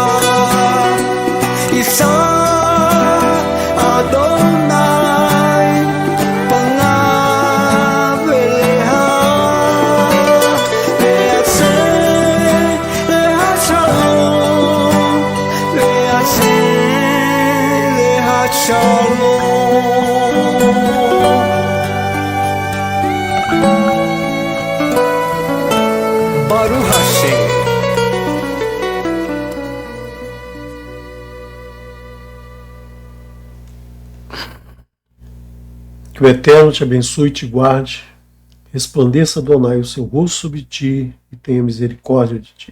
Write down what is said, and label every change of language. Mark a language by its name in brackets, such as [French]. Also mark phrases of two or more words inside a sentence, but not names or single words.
[Hebrew] ישא אדוני פניו אליך וישם לך שלום וישם לך שלום, v'yaseh lecha shalom. ברוך השם. [Portuguese] Que o Eterno te abençoe e te guarde, resplandeça Adonai o seu rosto sobre ti e tenha misericórdia de ti.